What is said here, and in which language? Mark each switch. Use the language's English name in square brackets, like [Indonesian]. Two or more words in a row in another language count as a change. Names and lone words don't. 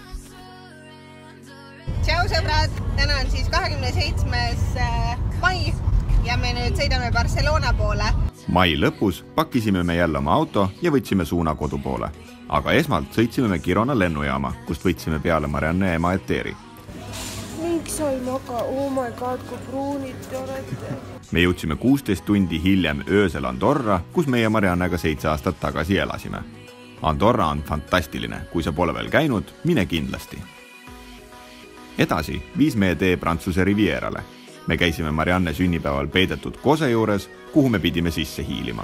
[Estonian] Tšau sõbrad! Täna on siis 27. mai ja me nüüd sõidame Barcelona poole. Mai lõpus pakkisime me jälle oma auto ja võtsime suuna kodu poole. Aga esmalt sõitsime me Girona lennujaama, kust võtsime peale Marianne ema eteeri. Miks sa ei maga? [English] Oh my god, [Estonian] kui pruunid te olete. Me jõudsime 16 tundi hiljem öösel Andorra, kus meie Mariannega 7 aastat tagasi elasime. Andorra on fantastiline, kui sa pole veel käinud, mine kindlasti. Edasi viis meie tee Prantsuse Rivierale. Me käisime Marianne sünnipäeval peidetud kose juures, kuhu me pidime sisse hiilima.